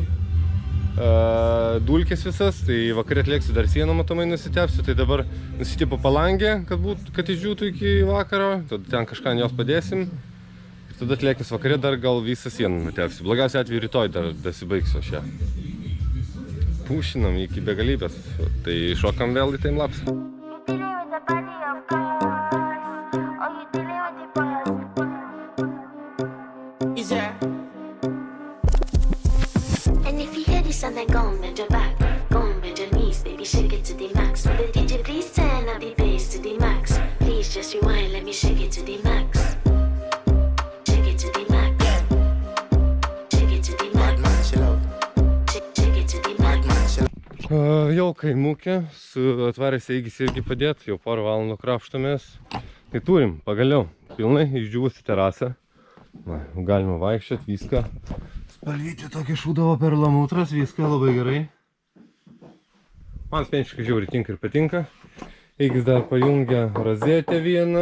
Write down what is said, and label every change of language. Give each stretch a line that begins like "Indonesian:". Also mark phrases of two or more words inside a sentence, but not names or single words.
Lithuanian: Dulkės visas, tai vakare atlėksiu dar sieną matomai nusitepsiu, tai dabar nusitepu palangę, kad išdžiūtų iki vakaro, tada ten kažką ant jos padėsim ir tada atlėkęs vakare dar gal visą sieną nutepsiu. Blogiausia atveju rytoj dar dasibaigsiu šią. Pušinam iki begalybės, tai šokam vėl į timelapsą.
English: And then go and bend your back, go and bend your knees, baby, shake it to the max. Will the DJ please turn up the bass to the max? Please just rewind, let me shake it to the max. Shake it to the max. Shake it to the max. Shake it to the max.
Lithuanian: Jau kaimukė, su atvarės eigis irgi padėt, jau porą valandų krapštomės. Tai turim, pagaliau, pilnai išdžiūvusi terasą. Na, galima vaikščiot, viską. Spalvyti tokį šūdavo perlamutras, viską labai gerai. Man asmeniškai žiauriai tinka ir patinka. Eigis dar pajungia rozetę vieną.